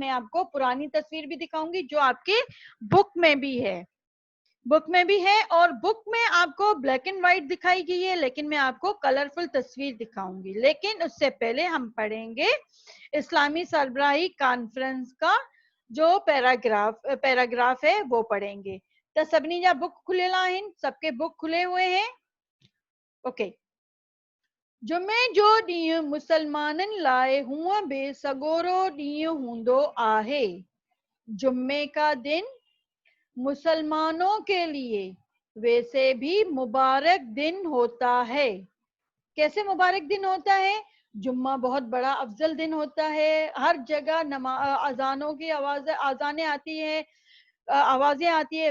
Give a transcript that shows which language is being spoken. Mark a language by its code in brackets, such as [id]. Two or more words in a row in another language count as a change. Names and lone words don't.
[ur] میں آپ کو پرانی تصویر بھی دکھاؤں گی جو آپ کے بک میں بھی ہے، بک میں بھی ہے، اور بک میں آپ کو [en] black and white [ur] دکھائی گئی ہے، لیکن میں آپ کو کلرفل تصویر دکھاؤں گی. لیکن اس سے پہلے ہم پڑھیں گے اسلامی سربراہی کانفرنس کا جو پیراگراف ہے وہ پڑھیں گے. [sd] तो सभिनी जा बुक खुलियल आहिनि, [ur] سب کے بک کھلے ہوئے ہیں. ओके। [sd] जुमे जो ॾींहुं मुसलमाननि लाइ हूअं बि सगोरो ॾींहुं हूंदो आहे। [ur] جمعے کا دن مسلمانوں کے لیے ویسے بھی مبارک دن ہوتا ہے. کیسے مبارک دن ہوتا ہے? جمعہ بہت بڑا افضل دن ہوتا ہے، ہر جگہ اذانوں کی اذانیں آتی ہے، آوازیں آتی ہے.